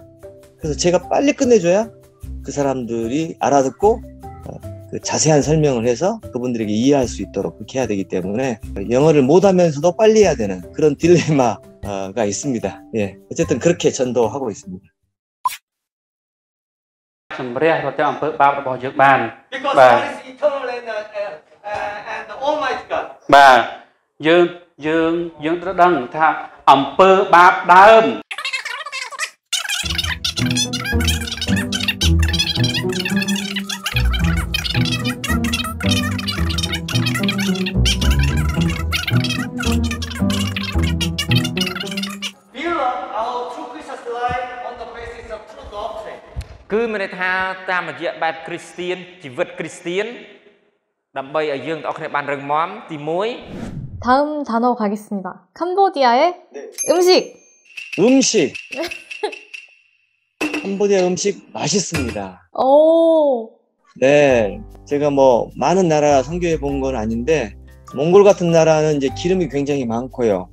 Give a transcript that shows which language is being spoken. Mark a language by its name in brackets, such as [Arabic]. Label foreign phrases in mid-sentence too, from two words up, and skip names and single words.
[Korean] 그래서 제가 빨리 끝내줘야 그 사람들이 알아듣고 그 자세한 설명을 해서 그분들에게 이해할 수 있도록 그렇게 해야 되기 때문에 영어를 못하면서도 빨리 해야 되는 그런 딜레마가 있습니다. 예, 어쨌든 그렇게 전도하고 있습니다. [English] Because God is eternal and Almighty God. [Khmer] បាទយើងត្រូវដឹងថាអំពើបាបដើម [English] Build up our true Christian life on the basis of true doctrine. [Khmer] គឺមានន័យថាតាមរយៈបែបគ្រីស្ទៀនជីវិតគ្រីស្ទៀនដើម្បីឲ្យយើងទាំងអស់គ្នាបានរឹងមាំទី [Korean] 다음 단어 가겠습니다. 캄보디아의 음식. 음식. 캄보디아 음식 맛있습니다. 오. 네, 제가 뭐 많은 나라 선교해 본 건 아닌데 몽골 같은 나라는 이제 기름이 굉장히 많고요.